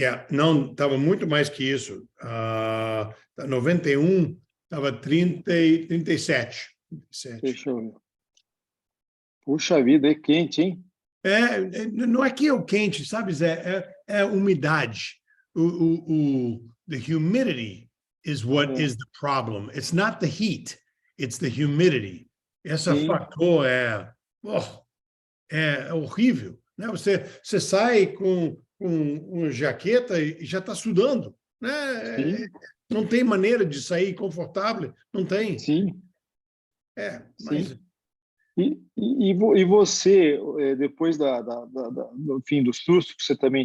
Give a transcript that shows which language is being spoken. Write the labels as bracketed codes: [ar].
[pt] Não, estava muito mais que isso. 91 estava 37. Deixa eu ver. Puxa vida, é quente, hein? Não é que é o quente, sabe, Zé? É a umidade. [en] The humidity is what is the problem. It's not the heat, it's the humidity. [pt] Esse Sim. fator é horrível, né? Você sai com uma jaqueta e já está sudando, né? Sim, Não tem maneira de sair confortável, não tem. sim, Mas sim. E você, depois do fim do susto que você também